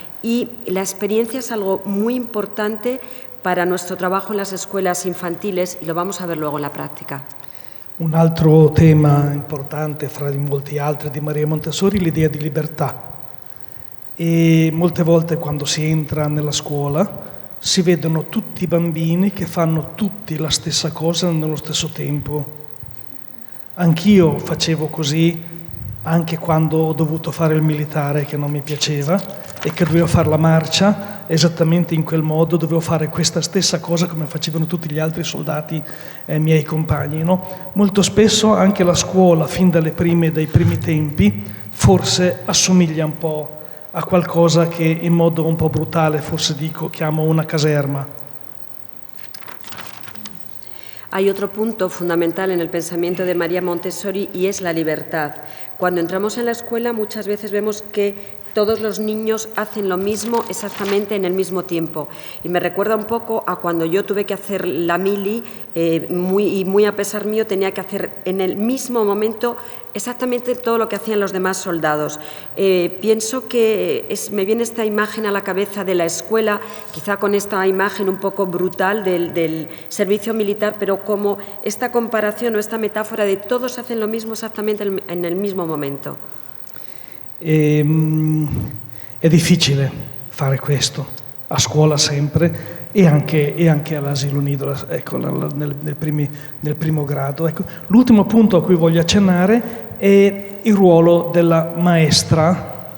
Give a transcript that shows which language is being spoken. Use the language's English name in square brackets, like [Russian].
[Spanish] Y la experiencia es algo muy importante para nuestro trabajo en las escuelas infantiles y lo vamos a ver luego en la práctica. [Italian] Un altro tema importante fra i molti altri di Maria Montessori è l'idea di libertà. E molte volte quando si entra nella scuola si vedono tutti i bambini che fanno tutti la stessa cosa nello stesso tempo. Anch'io facevo così anche quando ho dovuto fare il militare, che non mi piaceva, e che dovevo fare la marcia esattamente in quel modo, dovevo fare questa stessa cosa come facevano tutti gli altri soldati miei compagni, no? Molto spesso anche la scuola, fin dai primi tempi, forse assomiglia un po' a qualcosa che in modo un po' brutale, forse chiamo una caserma. [Spanish] Hay otro punto fundamental en el pensamiento de María Montessori y es la libertad. Cuando entramos en la escuela muchas veces vemos que todos los niños hacen lo mismo exactamente en el mismo tiempo. Y me recuerda un poco a cuando yo tuve que hacer la mili, muy a pesar mío tenía que hacer en el mismo momento exactamente todo lo que hacían los demás soldados. Pienso que me viene esta imagen a la cabeza de la escuela, quizá con esta imagen un poco brutal del servicio militar, pero como esta comparación o esta metáfora de todos hacen lo mismo exactamente en el mismo momento. [Italian] È difficile fare questo a scuola sempre e anche all'asilo nido, ecco, nel primo grado. Ecco. L'ultimo punto a cui voglio accennare è il ruolo della maestra.